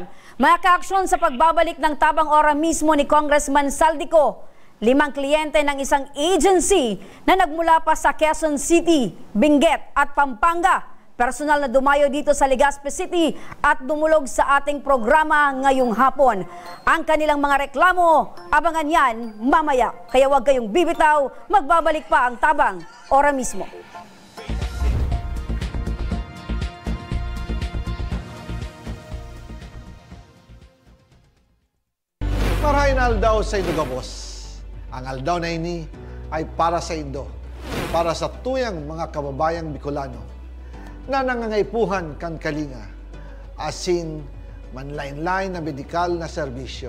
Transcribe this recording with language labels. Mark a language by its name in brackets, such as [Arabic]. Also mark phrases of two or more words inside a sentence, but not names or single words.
[Filipino] Mga kaaksyon sa pagbabalik ng Tabang Ora mismo ni Congressman Saldico, 5 kliyente ng isang agency na nagmula pa sa Quezon City, Benguet at Pampanga. Personal na dumayo dito sa Legazpi City at dumulog sa ating programa ngayong hapon. Ang kanilang mga reklamo, abangan yan mamaya. Kaya huwag kayong bibitaw, magbabalik pa ang Tabang Ora mismo. [Bikol] Marahin aldaw sa Indo Gabos. Ang aldaw na ini ay para sa Indo, para sa tuyang mga kababayang Bicolano na nangangaipuhan kan kalinga, asin manlain-lain na medikal na serbisyo.